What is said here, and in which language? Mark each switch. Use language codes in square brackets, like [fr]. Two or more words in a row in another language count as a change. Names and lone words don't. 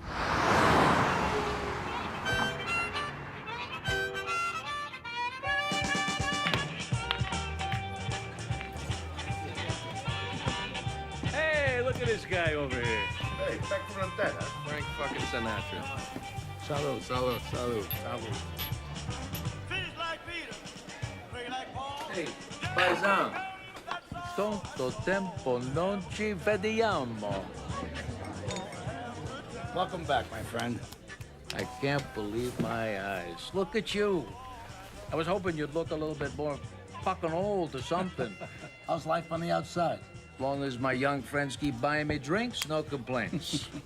[en] Hey, look at this guy over here. Hey, back from the dead, huh? Frank fucking Sinatra. [es] Salud, salud, salud, salud. [it] Hey, paesano. Tanto tempo non ci vediamo. [en] Welcome back, my friend. I can't believe my eyes. Look at you. I was hoping you'd look a little bit more fucking old or something. How's life on the outside? As long as my young friends keep buying me drinks, no complaints.